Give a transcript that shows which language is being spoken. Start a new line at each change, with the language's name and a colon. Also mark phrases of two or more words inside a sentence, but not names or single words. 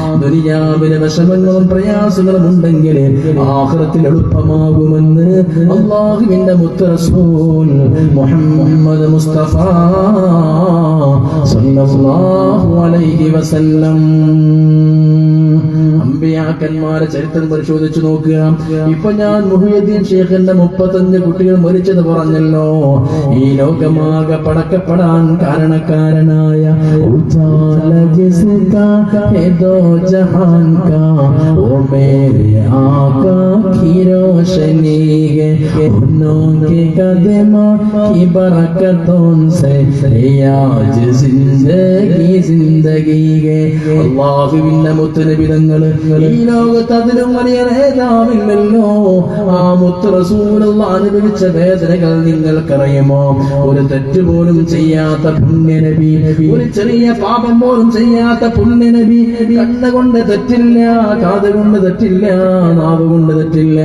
Malayalam: ദുനിയാവിലെ വിഷമങ്ങളും പ്രയാസങ്ങളും ഉണ്ടെങ്കിൽ ആഖിറത്തിൽ എളുപ്പമാകുമെന്ന് അല്ലാഹുവിന്റെ മുത്ത് റസൂൽ മുഹമ്മദ് മുസ്തഫ
Arabic: صلى الله عليه وسلم.
Malayalam: അമ്പിയാക്കന്മാരെ ചരിത്രം പരിശോധിച്ചു നോക്കുക. ഇപ്പൊ ഞാൻ മുഹയ്യദ്ദീൻ ഷേഖിന്റെ 35 കുട്ടികൾ മരിച്ചത് പറഞ്ഞല്ലോ. ഈ ലോകമാകെ പടക്കപ്പെടാൻ കാരണക്കാരനായ
Urdu: جہان کا او میرے آقا کی روشنی ہے، انہوں کے قدموں کی برکتوں سے آج زندگی
Malayalam: സിന്ദഗീകെ അല്ലാഹുവിന്റെ മുത്തുനബിതങ്ങള് ഈ ലോകത്ത് അതിലും വലിയ നേതാവില്ലല്ലോ. ആ മുത്ത് റസൂലുള്ള അനുഭവിച്ച വേദനകൾ നിങ്ങൾക്കറിയുമോ? ഒരു തെറ്റ് പോലും ചെയ്യാത്ത പുണ്യനബി, ഒരു ചെറിയ പാപം പോലും ചെയ്യാത്ത പുണ്യനബി, കണ്ണുകൊണ്ട് തെറ്റില്ല, കാതുകൊണ്ട് തെറ്റില്ല, നാവുകൊണ്ട് തെറ്റില്ല.